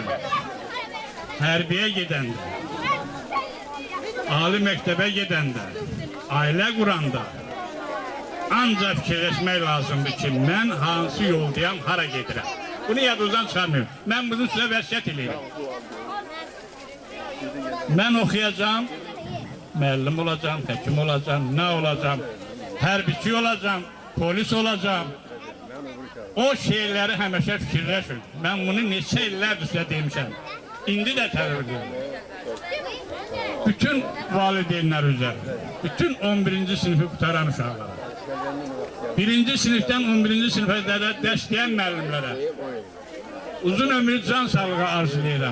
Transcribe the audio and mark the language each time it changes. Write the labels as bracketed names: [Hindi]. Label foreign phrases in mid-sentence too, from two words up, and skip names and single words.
[Azerbaijani] Hərbiyə gedəndə, ali məktəbə gedəndə, ailə quranda ancaq fikirləşmək lazımdır ki, mən hansı yoldayam, hara gedirəm. Bunu yadınızdan çıxarmayın. Mən bunu sizə vəsiyyət edirəm. [Turkish] Ben okuyacağım, [Azerbaijani] müəllim olacağım, həkim olacağım, ne olacağım, hərbiçi olacağım, polis olacağım. [Turkish] O şeyleri [Azerbaijani] həmişə fikirləşin. Ben bunu neçə illərdir sizə demişəm. İndi də tələb edirəm. Bütün valideynlər üzərində, bütün 11-ci sınıfı qutaran uşaqlara, 1-ci sinifdən 11-ci sinifə dərs deyən müəllimlərə uzun ömür can sağlığı arzulayıram.